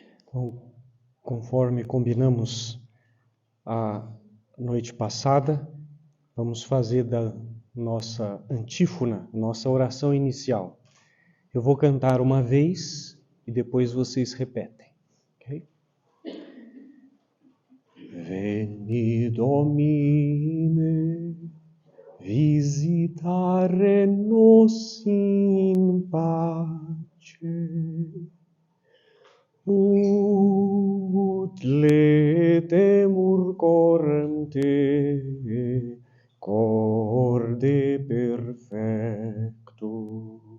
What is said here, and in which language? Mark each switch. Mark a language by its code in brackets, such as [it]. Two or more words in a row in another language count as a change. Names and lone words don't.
[pt] Bom, conforme combinamos a noite passada, vamos fazer da nossa antífona, nossa oração inicial. Eu vou cantar uma vez e depois vocês repetem. Okay? [la] Veni Domine, visitare nos in pace. Ut letemur corem te, corde perfecto.